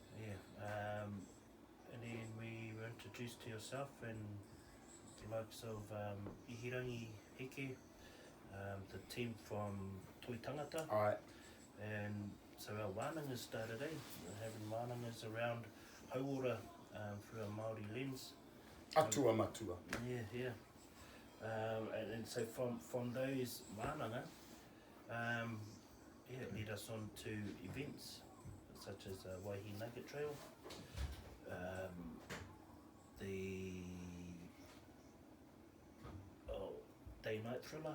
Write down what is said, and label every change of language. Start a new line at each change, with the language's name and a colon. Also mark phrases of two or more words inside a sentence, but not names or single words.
English: And then we were introduced to yourself and the likes of Ihirangi Heke, the team from Toi Tangata. Aye. And so our wānanga started, having wānangas around Hauora through a Māori lens.
Māori: Atua matua.
English: Yeah. And so from those wānanga, it led us on to events such as Waihi Nugget Trail, the Day Night Thriller.